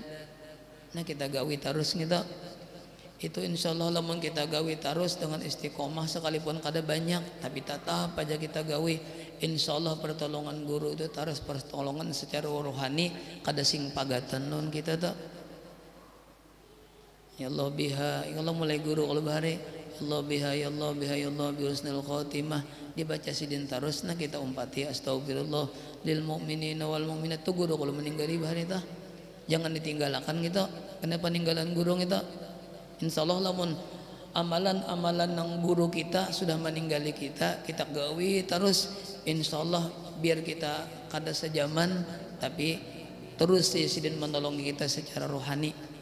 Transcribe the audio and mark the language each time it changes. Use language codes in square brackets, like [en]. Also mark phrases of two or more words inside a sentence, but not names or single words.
[bjn] Nah kita gawi terus kita. Itu insyaallah lamun kita gawi terus dengan istiqomah sekalipun kada banyak, tapi tetap aja kita gawi. Insyaallah pertolongan guru itu terus pertolongan secara rohani kada sing pagatan non kita tuh. [ar] يا الله بها يا الله [bjn] mulai guru kalau bahari, [ar] يا الله بها يا الله بها يا الله بحسن الخاتمة, [bjn] dibaca sidin terus. Nah kita umpati [ar] أستغفر الله للمؤمنين والمؤمنات. [bjn] Tuh guru kalau meninggal bahari tah jangan ditinggalkan gitu. Kenapa peninggalan guru kita? Insyaallah lamun amalan-amalan nang guru kita sudah meninggali kita gawi terus insyaallah biar kita kada sejaman tapi terus sidin menolongi kita secara rohani.